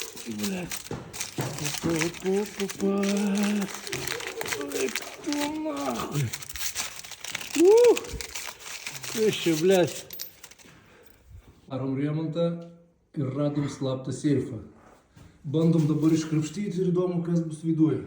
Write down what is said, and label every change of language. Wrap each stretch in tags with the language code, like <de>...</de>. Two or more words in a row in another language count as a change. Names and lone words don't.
<ru>блядь. Опа. Ой, кто нахуй. Ты еще, блядь.</ru> <lt>Darom remontą ir radom slaptą seifą. Bandom dabar iškrapštyti ir įdomu, kas bus viduje.</lt>